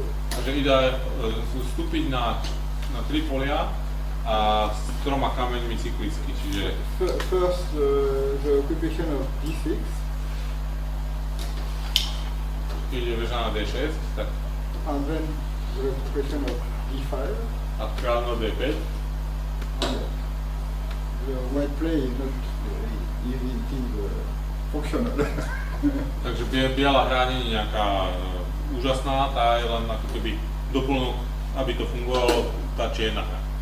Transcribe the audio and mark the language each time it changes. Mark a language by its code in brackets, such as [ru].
[sk] Takže ide vstúpiť na 3 polia a s 3 kameňmi cyklicky, čiže [en] first the occupation of D6. [sk] keď je veža na D6, tak [en] And then the occupation of D5. [sk] a kráľ na D5. [en] The white play is not easy, it is functional. [sk] Takže biela hra nie je nejaká úžasná, tá je len ako keby doplnok, aby to fungovalo, tá čierna hra.